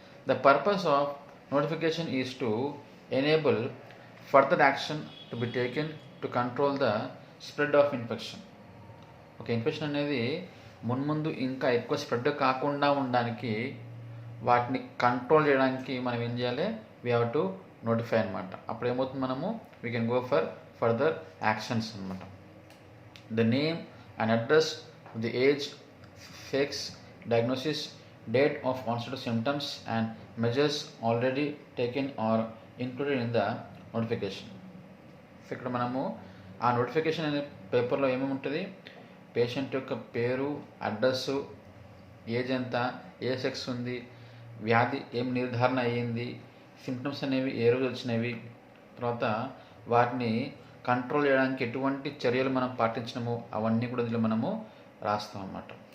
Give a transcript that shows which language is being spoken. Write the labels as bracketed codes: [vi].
[en] The purpose of notification is to enable further action to be taken to control the spread of infection. [te] ఒక infection అనేది మున్ముందు ఇంకా ఎక్కువ spread కాకుండా ఉండడానికి, వాటిని కంట్రోల్ చేయడానికి మనం ఏం చేయాలి, [en] we have to notify [te] అనమాట. అప్పుడు ఏమవుతుంది, మనము [en] we can go for further actions [te] అనమాట. [en] The name and address of the age, sex, diagnosis, date of onset of symptoms and measures already taken or included in the notification. [te] So ఇక్కడ మనము ఆ notification అనే పేపర్లో ఏమేమి ఉంటుంది, patient యొక్క పేరు, అడ్రస్సు, ఏజ్ ఎంత, ఏ సెక్స్ ఉంది, వ్యాధి ఏం నిర్ధారణ అయ్యింది, సిమ్టమ్స్ అనేవి ఏ రోజు వచ్చినవి, తర్వాత వాటిని కంట్రోల్ చేయడానికి ఎటువంటి చర్యలు మనం పాటించినామో అవన్నీ కూడా ఇందులో మనము రాస్తాం అన్నమాట.